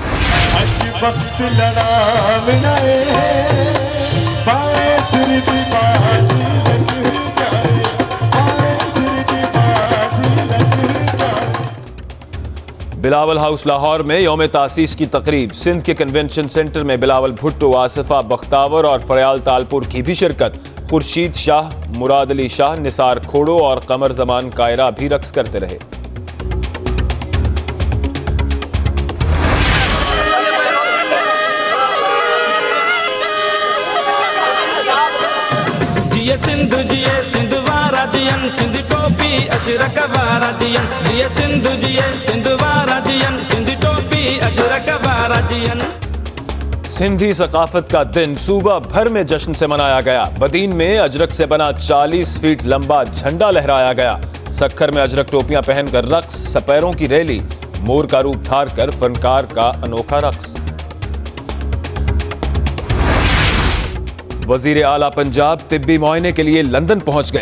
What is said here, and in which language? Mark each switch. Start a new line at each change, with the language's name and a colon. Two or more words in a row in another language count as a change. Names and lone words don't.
Urdu: بلاول ہاؤس لاہور میں یوم تاسیس کی تقریب. سندھ کے کنونشن سینٹر میں بلاول بھٹو، آصفہ بختاور اور فریال تالپور کی بھی شرکت. خورشید شاہ، مراد علی شاہ، نثار کھوڑو اور قمر زمان کائرہ بھی رقص کرتے رہے.
Sindhi: सिंध वारा दियन, सिंध टोपी अजरक वारा दियन। जिए सिंध वारा दियन, सिंध टोपी अजरक वारा दियन।
Urdu: سندھی ثقافت کا دن صوبہ بھر میں جشن سے منایا گیا. بدین میں اجرک سے بنا 40 فٹ لمبا جھنڈا لہرایا گیا. سکھر میں اجرک ٹوپیاں پہن کر رقص، سپیروں کی ریلی، مور کا روپ دھار کر فنکار کا انوکھا رقص. وزیر اعلیٰ پنجاب طبی معائنے کے لیے لندن پہنچ گئے.